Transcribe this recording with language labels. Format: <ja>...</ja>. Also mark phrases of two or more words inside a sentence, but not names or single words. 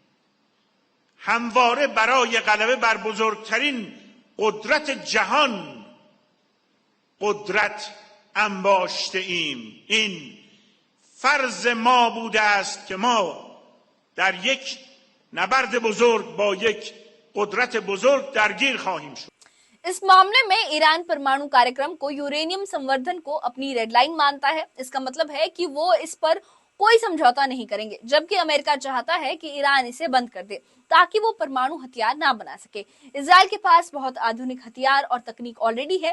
<fa>همواره برای غلبه بر بزرگترین قدرت جهان قدرت انباشته ایم. این فرض ما بوده است که ما در یک نبرد بزرگ با یک قدرت بزرگ درگیر خواهیم شد.</fa> <hi>इस मामले में ईरान परमाणु कार्यक्रम को यूरेनियम संवर्धन को अपनी</hi> <en>red line</en> <hi>मानता है। इसका मतलब है कि वो इस पर कोई समझौता नहीं करेंगे, जबकि अमेरिका चाहता है कि ईरान इसे बंद कर दे ताकि वो परमाणु हथियार ना बना सके। इजराइल के पास बहुत आधुनिक हथियार और तकनीक ऑलरेडी है।</hi>